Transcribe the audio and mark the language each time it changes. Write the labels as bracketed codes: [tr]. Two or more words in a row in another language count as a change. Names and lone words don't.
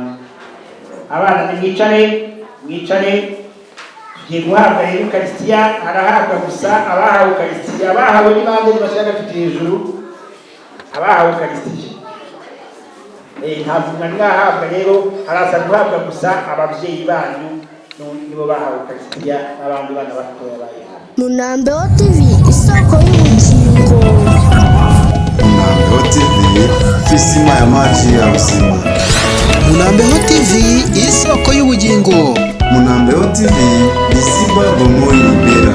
[rw] Abana mwicare tugiye guhabwa Eucharistia, arahabwa gusa abahawe Eucharistia, abahawe ni bande bashaka tuti hejuru, abahawe Eucharistia. Ntabwo mwahabwa rero, haraza guhabwa gusa ababyeyi banyu nibo bahawe Eucharistia, n'abandi bana batoya bayihawe. Munambeho TV, isoko y'ubugingo. Munambeho TV, [sw] kisima ya maji ya uzima. [rw] Munambeho TV, isoko y'ubugingo. [ln] Munambeho TV, liziba bomoi libela.